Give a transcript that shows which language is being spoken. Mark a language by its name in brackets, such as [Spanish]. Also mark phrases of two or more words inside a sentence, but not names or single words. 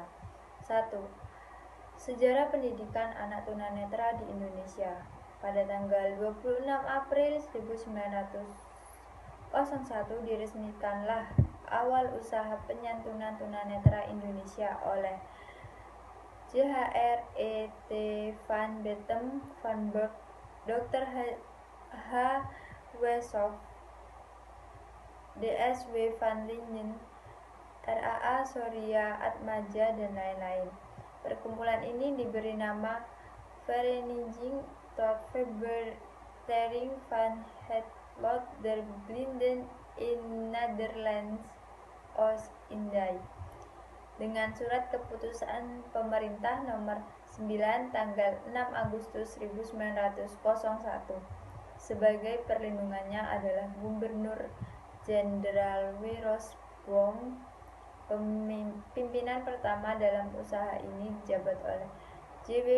[Indonesian] 1. Sejarah pendidikan anak tunanetra di Indonesia. Pada tanggal 26 April 1901 diresmikanlah awal usaha penyantunan tunanetra Indonesia oleh J.H.R.E.T. van Bentem van Berg, Dr. H. Wesoff, D.S.W. van Lingen, R.A.A. Surya Atmaja, dan lain-lain. Perkumpulan ini diberi nama Vereniging tot Verbetering van het Lot der Blinden in Nederlands Oost-Indië, dengan surat keputusan pemerintah nomor 9 tanggal 6 Agustus 1901. Sebagai perlindungannya adalah Gubernur Jenderal Wirosbom. Pimpinan pertama dalam usaha ini dijabat oleh J.W.